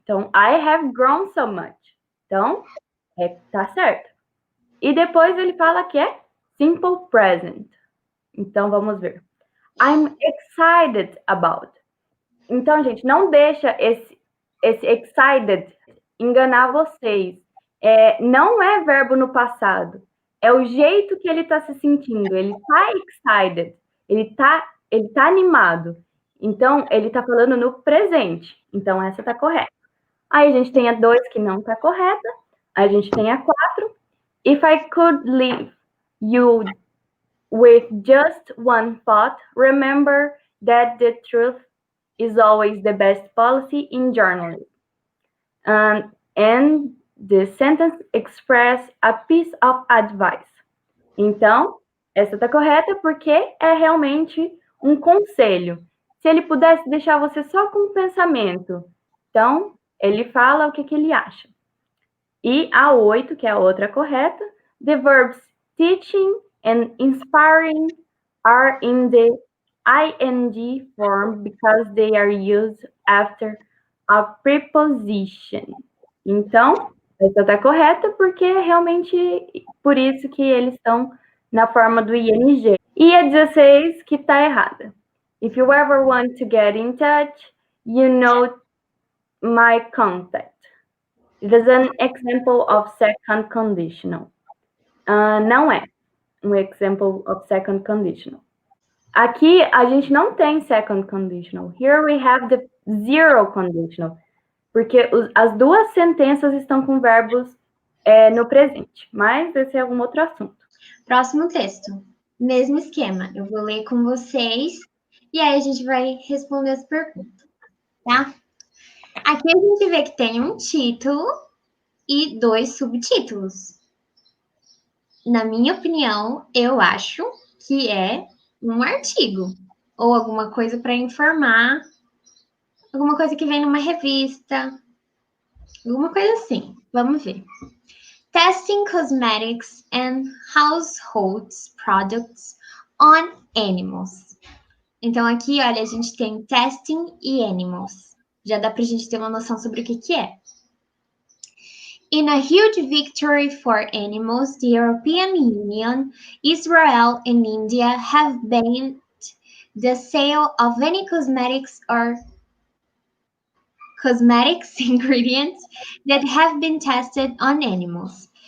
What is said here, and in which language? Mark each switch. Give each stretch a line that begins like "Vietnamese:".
Portuguese: Então,
English: I have grown so much.
Portuguese: Então, tá certo. E depois ele fala que é simple present. Então, vamos ver.
English: I'm excited about.
Portuguese: Então, gente, não deixa esse excited enganar vocês. Não é verbo no passado. É o jeito que ele está se sentindo. Ele está excited. Ele tá animado. Então, ele está falando no presente. Então, essa está correta. Aí a gente tem a 2 que não está correta. A gente tem a 4.
English: If I could leave you with just one thought, remember that the truth is always the best policy in journalism. And the sentence express a piece of advice.
Portuguese: Então, essa está correta porque é realmente um conselho. Se ele pudesse deixar você só com o pensamento, então, ele fala o que ele acha. E a 8, que é a outra correta,
English: the verbs teaching and inspiring are in the ing form because they are used after a preposition.
Portuguese: Então, essa está correta porque é realmente por isso que eles estão na forma do ing. E a 16 que está errada.
English: If you ever want to get in touch, you know my contact. It is an example of second conditional.
Portuguese: Não é um
English: example of second conditional.
Portuguese: Aqui a gente não tem second conditional.
English: Here we have the zero conditional.
Portuguese: Porque as duas sentenças estão com verbos no presente. Mas esse é algum outro assunto. Próximo texto. Mesmo esquema. Eu vou ler com vocês e aí a gente vai responder as perguntas, tá? Aqui a gente vê que tem um título e 2 subtítulos. Na minha opinião, eu acho que é um artigo ou alguma coisa para informar, alguma coisa que vem numa revista, alguma coisa assim. Vamos ver.
English: Testing cosmetics and household products on animals.
Portuguese: Então, aqui, olha, a gente tem testing e animals. Já dá para a gente ter uma noção sobre o que é.
English: In a huge victory for animals, the European Union, Israel, and India have banned the sale of any cosmetics or cosmetics ingredients that have been tested on animals.